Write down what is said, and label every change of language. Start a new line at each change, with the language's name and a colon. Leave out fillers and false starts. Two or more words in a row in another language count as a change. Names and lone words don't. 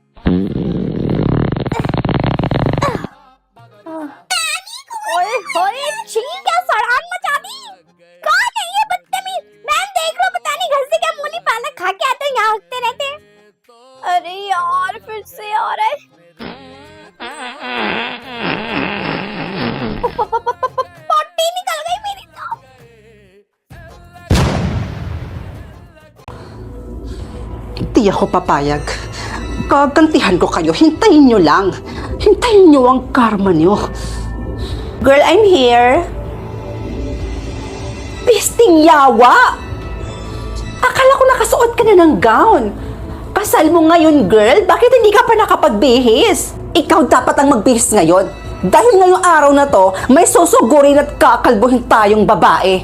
Hindi: ओए होए छी क्या सड़ान मचा दी कौन है ये बदतमीज मैम देख लो पता नहीं घर से क्या मुंह नहीं पालक खा के आते हैं यहाँ हकते रहते हैं अरे यार फिर से आ रहा है पॉटी निकल गई मेरी तो
Filipino: Hindi ako papayag. Gagantihan ko kayo. Hintayin nyo lang. Hintayin nyo ang karma nyo.
English: Girl, I'm here.
Cebuano: Pisting yawa!
Filipino: Akala ko nakasuot ka na ng gown. Kasal mo ngayon, girl. Bakit hindi ka pa nakapagbihis? Ikaw dapat ang magbihis ngayon. Dahil ngayong araw na to, may susugurin at kakalbuhin tayong babae.